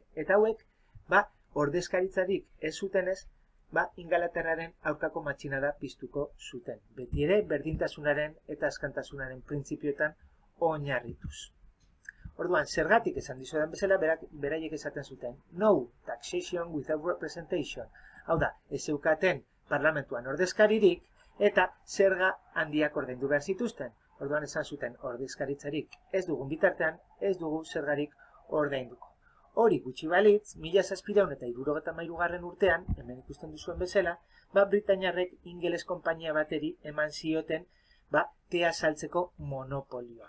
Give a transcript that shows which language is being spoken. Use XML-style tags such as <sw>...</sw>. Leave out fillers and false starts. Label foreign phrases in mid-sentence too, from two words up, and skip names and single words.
<eu>Eta hauek, ordezkaritzarik ez zutenez, Ingalaterraren aurkako matxinada piztuko zuten. Beti ere, berdintasunaren eta askantasunaren printzipioetan oinarrituz. Orduan, zergatik esan dizuedan bezala, beraiek esaten zuten,</eu> <en>no taxation without representation.</en> <eu>Hau da, ez zeukaten parlamentuan ordezkaririk eta zerga handiak ordaindu behar zituzten. Orduan esan zuten ordezkaritzarik ez dugun bitartean, ez dugu zergarik ordainduko. Hori gutxi balitz, 1773 urtean, hemen ikusten duzuen bezala, Britainiarrek ingeles konpainia bateri eman zioten tea saltzeko monopolioa.</eu>